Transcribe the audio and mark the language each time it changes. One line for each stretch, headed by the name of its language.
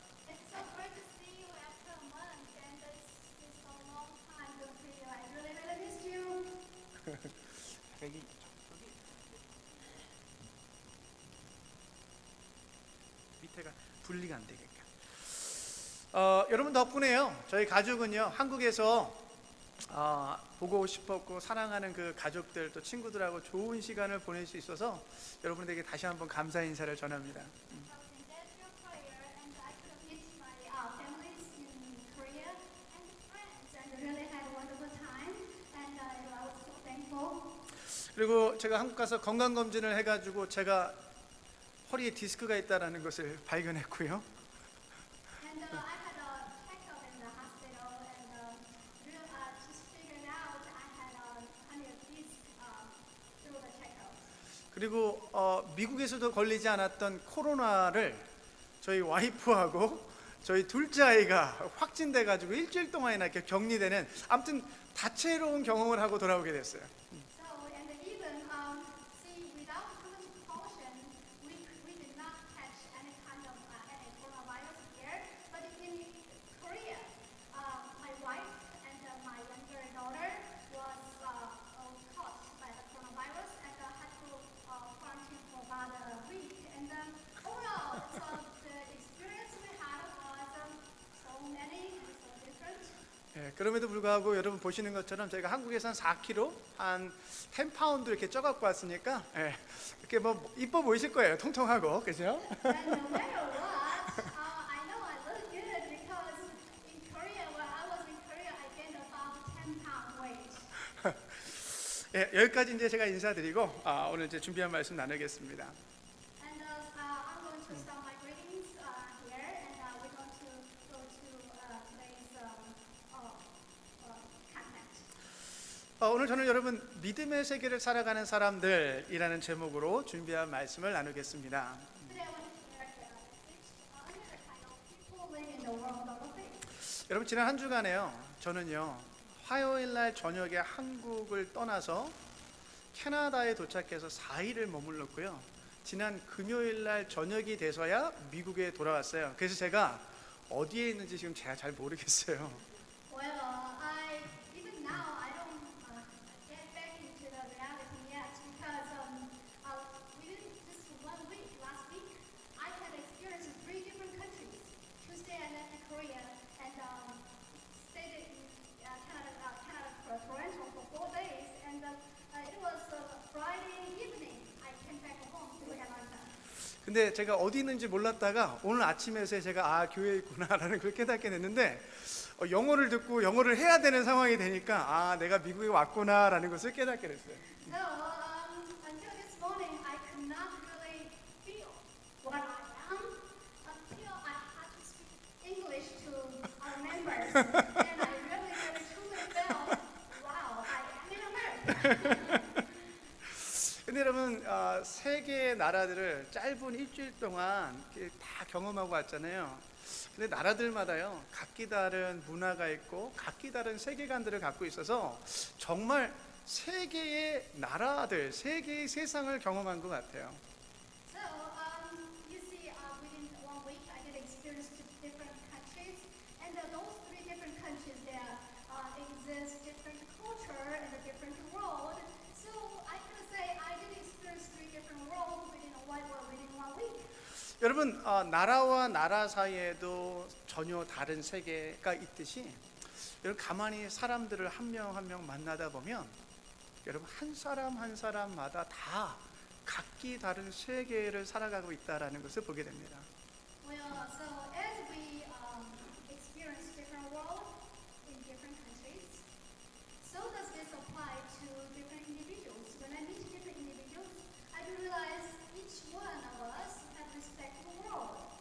English: It's so great to see you after a month, and it's a long time to see you. I really, really missed you.
Korean: 여기 밑에가 분리가 안 되게끔. 여러분 덕분에요. 저희 가족은요 한국에서 보고 싶었고 사랑하는 그 가족들 또 친구들하고 좋은 시간을 보낼 수 있어서 여러분들에게 다시 한번 감사 인사를 전합니다.
English: That's your prayer, and I could meet my families in Korea and friends, and really had a wonderful time, and I was so thankful.
Korean: 그리고 제가 한국 가서 건강 검진을 해가지고 제가 허리에 디스크가 있다라는 것을 발견했고요.
English: And I had a checkup in the hospital, and just figured out I had a hernia disc through the checkup.
Korean: 그리고 미국에서도 걸리지 않았던 코로나를 저희 와이프하고 저희 둘째 아이가 확진돼가지고 일주일 동안이나 이렇게 격리되는 아무튼 다채로운 경험을 하고 돌아오게 됐어요.
English: So, and even see, without too much precaution, we did not catch any kind of any coronavirus here. But in Korea, my wife and my younger daughter was caught by the coronavirus and had to quarantine for about a week. And overall, so the experience we had was so many and so different.
Korean: 그럼에도 불구하고 여러분 보시는 것처럼 저희가 한국에서 한 4kg, 한 10파운드 이렇게 쪄갖고 왔으니까 이렇게 뭐 이뻐 보이실 거예요. 통통하고, 그죠?
English: And no matter what, I know I look good because in Korea, when I was in Korea, I gained about 10-pound weight.
Korean: 예, 여기까지 이제 제가 인사드리고 오늘 이제 준비한 말씀 나누겠습니다.
English: And I'm going to start my greetings here, and we're going to go to today's content.
Korean: 오늘 저는 여러분 믿음의 세계를 살아가는 사람들이라는 제목으로 준비한 말씀을 나누겠습니다.
English: Today I want to share a message under the title "People Live in the World of Faith."
Korean: 여러분 지난 한 주간에요. 저는요 화요일 날 저녁에 한국을 떠나서 캐나다에 도착해서 4일을 머물렀고요. 지난 금요일 날 저녁이 돼서야 미국에 돌아왔어요. 그래서 제가 어디에 있는지 지금 제가 잘 모르겠어요.
English: Well, even now I don't get back into the reality yet because within just 1 week, last week, I had experienced 3 different countries. Tuesday I left Korea and stayed in Canada, Toronto for 4 days, and it was Friday evening I came back home to Atlanta.
Korean: 근데 제가 어디 있는지 몰랐다가 오늘 아침에서 제가 교회에 있구나라는 걸 깨닫게 됐는데 영어를 듣고 영어를 해야 되는 상황이 되니까 내가 미국에 왔구나라는 것을 깨닫게 됐어요.
English: So until this morning, I could not really feel what I am until I had to speak English to our members, and I really truly felt, wow, I am in America.
Korean: 근데 여러분 세계의 나라들을 짧은 일주일 동안 이렇게 다 경험하고 왔잖아요. 근데 나라들마다요 각기 다른 문화가 있고 각기 다른 세계관들을 갖고 있어서 정말 세계의 나라들, 세계의 세상을 경험한 것 같아요.
English: So you see, within 1 week, I get experience to different countries, and those 3 different countries there exist different culture and a different world. So I can say I did experience 3 different worlds within 1 week.
Korean: 여러분 나라와 나라 사이에도 전혀 다른 세계가 있듯이 여러분 가만히 사람들을 한 명 한 명 만나다 보면 여러분 한 사람 한 사람마다 다 각기 다른 세계를 살아가고 있다라는 것을 보게 됩니다.
English: Well, so as we experience different worlds in different countries, so does this apply to different individuals. When I meet different individuals, I realize each one of us have respect for the world.